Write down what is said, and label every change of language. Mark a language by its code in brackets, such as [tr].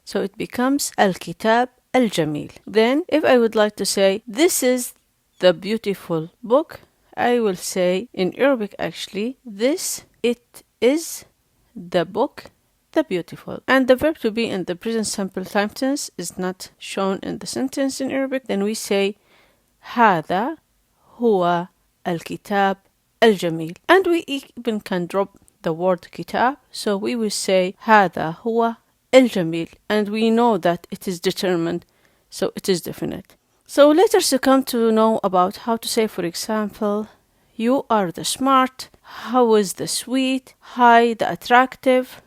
[en] So it becomes al-kitab al-jamil. Then if I would like to say this is the beautiful book, I will say in Arabic actually, it is the book, the beautiful. And the verb to be in the present simple time tense is not shown in the sentence in Arabic. Then we say [ar] هذا هو الكتاب الجميل. [en] And we even can drop the word kitab, so we will say [ar] هذا هو الجميل, [en] and we know that it is determined, so it is definite. So later to come to know about how to say, for example, you are the smart, how is the sweet, hi the attractive.